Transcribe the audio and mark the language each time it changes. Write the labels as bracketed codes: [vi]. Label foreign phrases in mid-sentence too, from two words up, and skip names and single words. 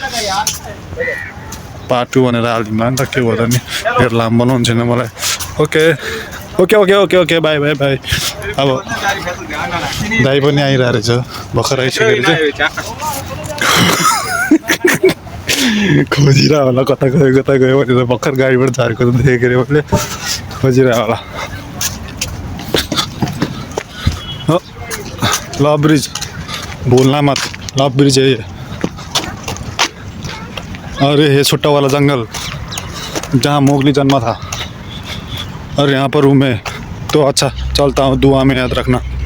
[ne] पार्ट 2 भनेर हालिदिउँला नि त के भयो त नि धेरै लामो बनाउनु छैन मलाई ओके बाई अब दाइ पनि आइरहेको रहेछ भर्खर आइसकेर चाहिँ खोजिरह होला कता गयो भनेर भर्खर गाडीबाट झारेको त देखेको अरे मैले खोजिरह होला [hi] लभ ब्रिज भूलना मत लव ब्रिज है ये अरे ये छोटा वाला जंगल जहाँ मोगली जन्मा था और यहाँ पर हूँ मैं तो अच्छा चलता हूँ दुआ में याद रखना।